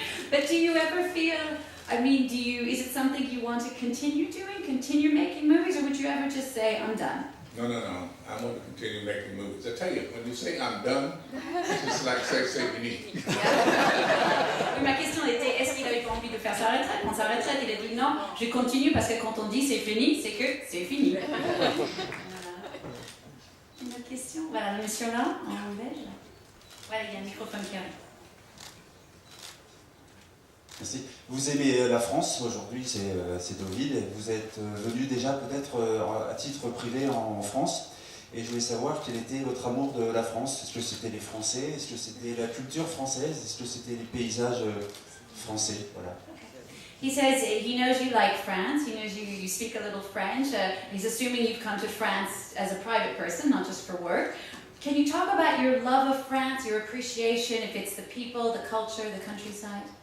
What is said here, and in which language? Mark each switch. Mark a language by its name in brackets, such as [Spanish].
[English] But do you ever feel, I mean, is it something you want to continue doing, continue making movies, or would you ever just say, I'm done? No. I want to continue making movies. I tell you, when you say I'm done, it's just like say fini. [French] Oui, ma question était, est-ce qu'il n'avait pas envie de faire sa retraite? Quand sa retraite, il a dit non, je continue parce que quand on dit c'est fini, c'est que c'est fini. Voilà. Une autre question? Voilà, le monsieur là, en beige. Voilà, il y a un microphone qui arrive. Merci. Vous aimez la France, aujourd'hui c'est Deauville, et vous êtes venu déjà peut-être à titre privé en France, et je voulais savoir quel était votre amour de la France. Est-ce que c'était les Français? Est-ce que c'était la culture française? Est-ce que c'était les paysages français? Voilà. [English] He says he knows you like France, he knows you speak a little French, he's assuming you've come to France as a private person, not just for work. Can you talk about your love of France, your appreciation, if it's the people, the culture, the countryside?